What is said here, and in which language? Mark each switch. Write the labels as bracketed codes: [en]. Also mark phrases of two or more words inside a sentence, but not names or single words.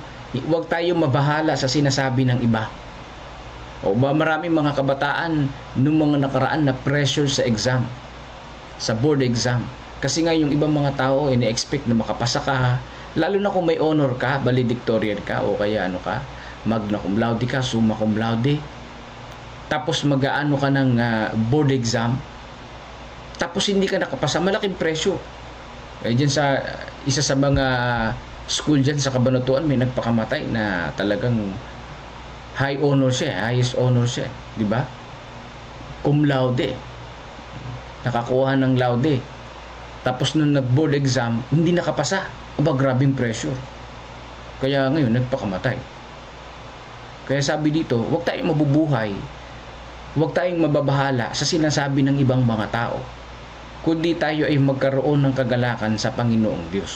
[tl] Huwag tayo mabahala sa sinasabi ng iba. O ba, maraming mga kabataan nung mga nakaraan na pressure sa exam, sa [en] board exam. [tl] Kasi nga yung ibang mga tao ine-expect na makapasa ka, lalo na kung may honor ka, valedictorian ka, o kaya ano ka, [la] magna cum laude ka, summa cum laude. [tl] Tapos mag-aano ka ng [en] board exam, [tl] tapos hindi ka nakapasa, malaking presyo. Dyan sa isa sa mga school dyan sa Cabanatuan, may nagpakamatay na talagang [en] high honor [tl] siya, [en] highest honor [tl] siya, di ba? [la] Cum laude. [tl] nakakuha ng laude. Tapos nung [en] nag-board exam, [tl] hindi nakapasa. Aba, grabing pressure. Kaya ngayon, nagpakamatay. Kaya sabi dito, huwag tayong mabubuhay, huwag tayong mababahala sa sinasabi ng ibang mga tao, kundi tayo ay magkaroon ng kagalakan sa Panginoong Diyos.